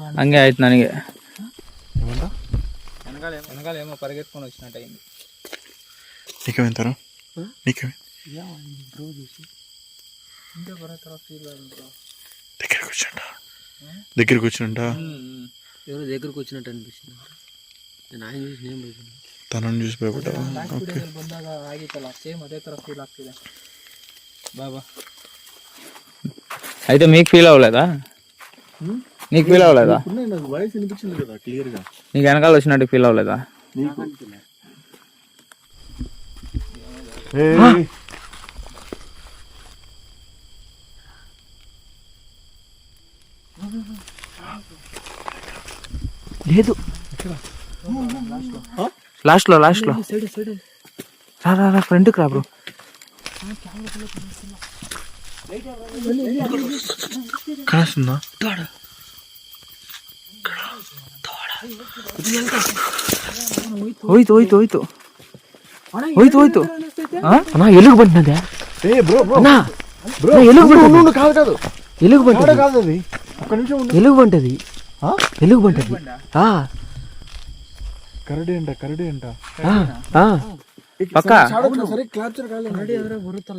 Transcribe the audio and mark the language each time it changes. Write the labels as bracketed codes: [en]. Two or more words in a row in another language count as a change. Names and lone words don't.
[kn] ಹಂಗೆ ಆಯ್ತು ನನಗೆ. [te] వెనకాల ఏమో పరిగెత్తుకొని వచ్చినట్టు అయింది. నీకేమంటారు? ఇంటే బరతర ఫీల్ అయింది. దగ్గరికి వచ్చినట్ట ఎవరో దగ్గరకు వచ్చినట్టు అనిపిస్తుంది. నేను ఆయన చూసి నేను పోయింది, తనని చూసి భయపడ్డా. ಬಂದಾಗ ಆಗಿತ್ತಲ್ಲ ಸೇಮ್ ಅದೇ ತರ ఫీల్ ಆಗ್ತಿದೆ బాబా. అయితే మీకు ఫీల్ అవ్వలేదా? నీకు ఫీల్ అవ్వలేదా? నాకు వాయిస్ వినిపించింది కదా క్లియర్ గా. నీకు వెనకాల వచ్చినట్టు ఫీల్ అవ్వలేదా? లేదు, లాస్ట్ లో రా ఫ్రంట్కి రా బ్రో. కాస్తుందా? [kn] ಹೋಯ್ತು ಅಣ್ಣ, ಎಲ್ಲಿಗೆ ಬಂತದೆ? [te] అన్నా ఎలుగు కాదు ఎలుగు బంటది, కాదు అది. ఒక్క నిమిషం ఎలుగు బంటది. కరడి అంట పక్క సరే క్యాప్చర్ కాలేదు. [kn] ಬರುತ್ತಲ್ಲ